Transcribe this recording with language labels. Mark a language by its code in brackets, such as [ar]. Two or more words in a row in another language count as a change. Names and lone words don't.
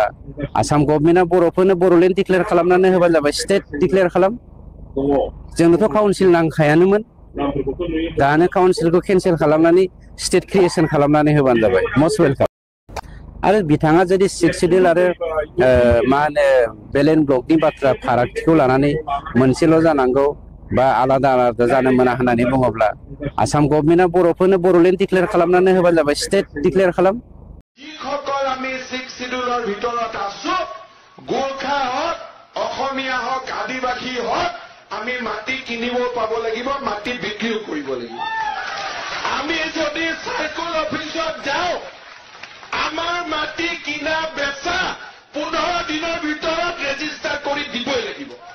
[brx] आसाम गभर्नमेन्टआ बर'फोरनो बर'लेण्ड डिक्लेयार खालामनानै होबानो जाबाय [en] state declare [brx] खालाम जोंनोथ' काउन्सिल नांखायानोमोन दानो काउन्सिलखौ केन्सेल खालामनानै [en] state creation [brx] खालामनानै होबानो जाबाय [en] must welcome [brx] आरो बिथाङा जुदि 6 सिडिउल आरो मा होनो बेलेन ब्लकनि बाथ्रा फारागथिखौ लानानै मोनसेल' जानांगौ बा आलादा आलादा जानो मोना होननानै बुङोब्ला आसाम गभर्नमेन्टआ बर'फोरनो बर'लेण्ड डिक्लेयार खालामनानै होबानो जाबाय [en] state declare [brx] खालाम [as] যিসকল আমি 6 শিডিউলৰ ভিতৰত আছো গোৰ্খা হওক অসমীয়া হওক আদিবাসী হওক আমি মাটি কিনিব পাব লাগিব মাটি বিক্ৰীও কৰিব লাগিব আমি যদি [en] circle office [as] যাওঁ আমাৰ মাটি কিনা বেচা 15 দিনৰ ভিতৰত ৰেজিষ্টাৰ কৰি দিবই লাগিব